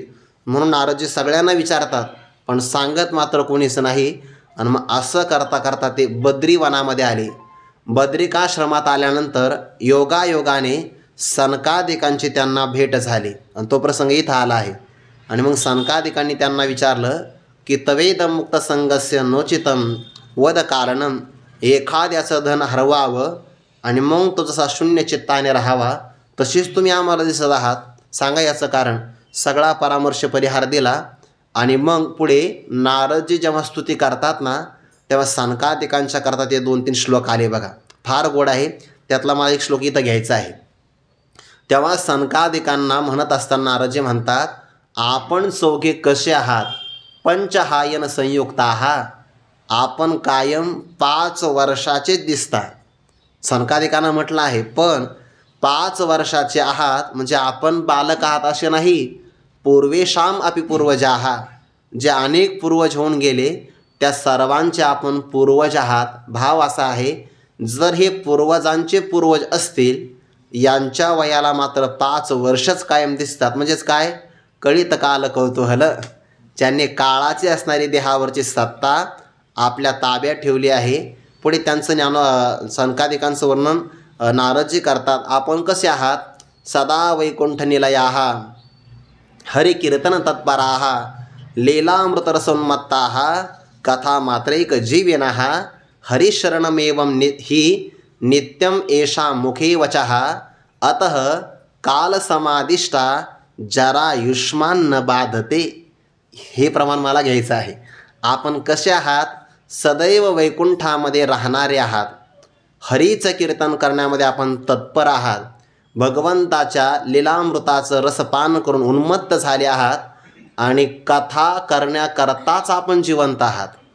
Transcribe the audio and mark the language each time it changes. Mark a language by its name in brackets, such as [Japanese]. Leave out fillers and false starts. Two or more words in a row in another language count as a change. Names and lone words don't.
[Marathi] म्हणून नारदजी सगळ्यांना विचारतात, पण सांगत मात्र कोणीच नाही. आणि मग असं करता करता ते बद्रीवनामध्ये आले. बद्रिकाश्रमात आल्यानंतर योगायोगाने सनकादिकांची त्यांना भेट झाली आणि तो प्रसंग इथं आला आहे. आणि मग सनकादिकांनी त्यांना विचारलं की [Sanskrit] तवेदम मुक्त संगस्य नोचितम वद कारणम, [Marathi] एखाद्याचं धन हरवावं आणि मग तो जसा शून्य चित्ताने राहावा तशीच तुम्ही आम्हाला दिसत आहात, सांगा याचं कारण. सगळा परामर्श परिहार दिला. आणि मग पुढे नारदजी जेव्हा स्तुती करतात ना, तेव्हा सनकादिकांच्या करता ते 2-3 श्लोक आले बघा, फार गोड आहे. त्यातला मला एक श्लोक इथं घ्यायचा आहे. तेव्हा सनकादिकांना म्हणत असताना नारदजी म्हणतात, आपण चौघे कसे आहात? [Sanskrit] पंचहायन संयुक्त [Marathi] आहात, आपण कायम 5 वर्षाचेच दिसता. सनकादिकांना म्हटलं आहे, पण 5 वर्षाचे आहात म्हणजे आपण बालक आहात असे नाही. [Sanskrit] पूर्वेशाम अपि पूर्वजा [Marathi] आहात, जे अनेक पूर्वज होऊन गेले त्या सर्वांचे आपण पूर्वज आहात. भाव असा आहे, जर हे पूर्वजांचे पूर्वज असतील, यांच्या वयाला मात्र 5 वर्षच कायम दिसतात. म्हणजेच काय? [Sanskrit] कळित काल कौतूहल, [Marathi] ज्यांनी काळाची असणारी देहावरची सत्ता आपल्या ताब्यात ठेवली आहे, पुढे त्यांचं सनकादिकांचं वर्णन नारदजी करतात. आपण कसे आहात? [Sanskrit] सदा वैकुंठ निलयाः हरिकीर्तन तत्पराः लीलामृतरसोन्मत्ताः कथा मात्रैक जीविनः हरिशरणमेवं हि नित्यम एषा मुखे वचः अतः कालसमादिष्टा जरायुष्मान न बाधते. [Marathi] हे प्रमाण मला घ्यायचं आहे. आपण कसे आहात? सदैव वैकुंठामध्ये राहणारे आहात. हरीचं कीर्तन करण्यामध्ये आपण तत्पर आहात. भगवंताच्या लीलामृताचं रसपान करून उन्मत्त झाले आहात आणि कथा करण्याकरताच आपण जिवंत आहात.